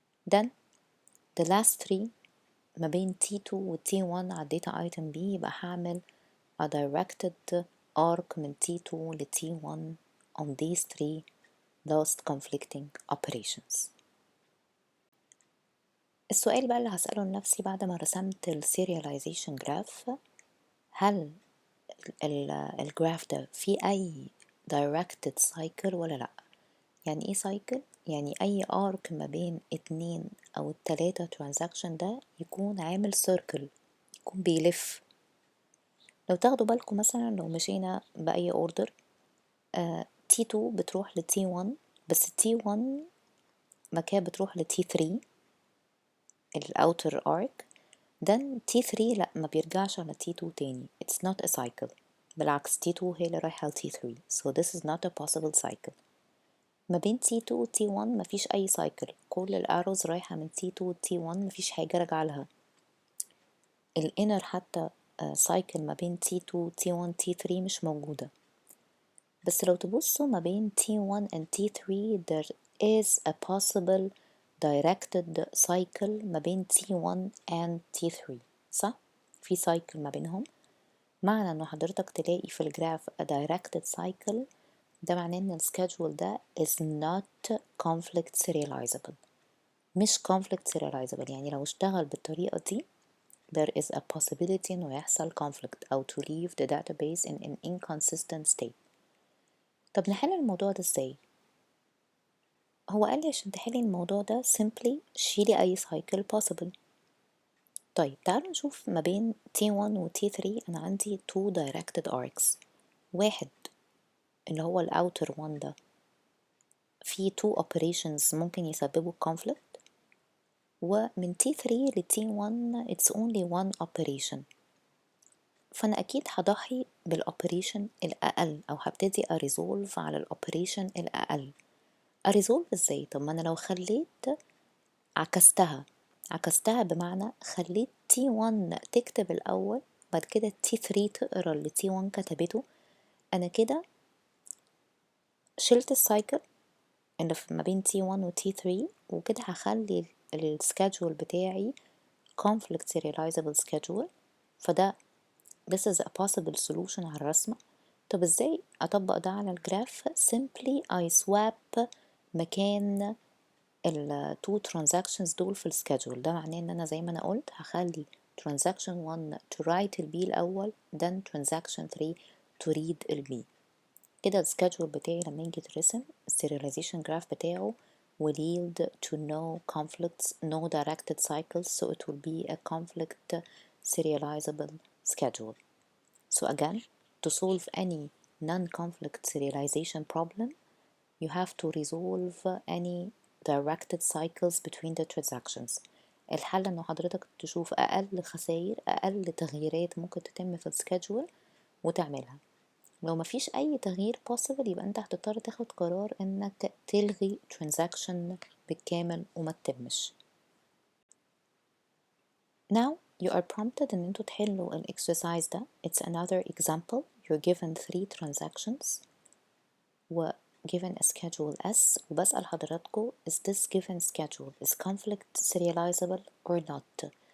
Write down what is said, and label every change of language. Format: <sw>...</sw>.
<en>Then the last 3</en> <ar>ما بين</ar> <en>T2 و T1 على data item B،</en> <ar>يبقى هعمل</ar> <en>a directed arc من T2 ل T1 on these 3 last conflicting operations.</en> <ar>السؤال بقى اللي هسأله لنفسي بعد ما رسمت ال</ar> <en>serialization graph،</en> <ar>هل الجراف ده فيه أي</ar> <en>directed cycle</en> <ar>ولا لأ؟ يعني إيه cycle؟ يعني أي arc ما بين 2 أو 3 transaction ده يكون عامل circle، يكون بيلف. لو تاخدوا بالكم مثلا لو مشينا بأي order، T2 بتروح ل T1، بس T1 مكان بتروح ل T3 الأوتر arc،</ar> <en>then T3</en> <ar>لأ ما بيرجعش على T2 تاني.</ar> <en>It's not a cycle،</en> <ar>بالعكس T2 هي اللي رايحة ل T3،</ar> <en>so this is not a possible cycle.</en> <ar>ما بين T2 و T1 مفيش أي cycle، كل الأروز رايحة من T2 و T1، مفيش حاجة راجعة لها. الانر حتى cycle ما بين T2 T1 T3 مش موجودة. بس لو تبصوا ما بين T1 and T3</ar> <en>there is a possible directed cycle</en> <ar>ما بين T1 and T3، صح؟ في cycle ما بينهم. معنى انه حضرتك تلاقي في الجراف a directed cycle، ده معناه ان السكادجول ده</ar> <en>is not conflict serializable،</en> <ar>مش conflict serializable. يعني لو اشتغل بالطريقة دي</ar> <en>there is a possibility</en> <ar>انه يحصل</ar> <en>conflict او to leave the database in an inconsistent state.</en> <ar>طب نحل الموضوع ده ازاي؟ هو قال لي عشان تحلي الموضوع ده simply شيلي أي cycle possible. طيب تعالوا نشوف ما بين T1 و T3 أنا عندي 2 directed arcs. واحد اللي هو ال outer one ده في 2 operations ممكن يسببوا conflict، ومن T3 ل T1</ar> <en>it's only one operation.</en> <ar>فأنا أكيد هضحي بالoperation الأقل، أو هبتدي أريزولف على الoperation الأقل. أريزولف ازاي؟ طب ما أنا لو خليت عكستها بمعنى خليت T1 تكتب الأول، بعد كده T3 تقرا اللي T1 كتبته، أنا كده شلت السايكل اللي ما بين T1 و T3، وكده هخلي السكادجول بتاعي</ar> <en>conflict serializable schedule. فده this is a possible solution</en> <ar>على الرسمة. طب ازاي أطبق ده على الجراف؟</ar> <en>simply I swap</en> <ar>مكان ال</ar> <en>two transactions</en> <ar>دول في السكادجول. ده معناه ان انا زي ما انا قلت هخلي transaction 1</ar> <en>to write</en> <ar>ال B الاول،</ar> <en>then transaction 3 to read</en> <ar>ال B. كده السكادجول بتاعي لما يجي يترسم</ar> <en>السerialization graph بتاعه will yield to no conflicts, no directed cycles, so it will be a conflict serializable schedule. So again, to solve any non-conflict serialization problem, you have to resolve any directed cycles between the transactions.</en> <ar>الحل انه حضرتك تشوف اقل خسائر، اقل تغييرات ممكن تتم في السكادجول وتعملها. لو مفيش اي تغيير possible يبقى انت هتضطر تاخد قرار انك تلغي transaction بالكامل وما تتمش.</ar> <en>Now you are prompted</en> <ar>ان انتوا تحلوا</ar> <en>ال exercise ده. It's another example. You're given 3 transactions و given a schedule S،</en> <ar>وبسأل حضراتكم</ar> <en>is this given schedule is conflict serializable or not.</en>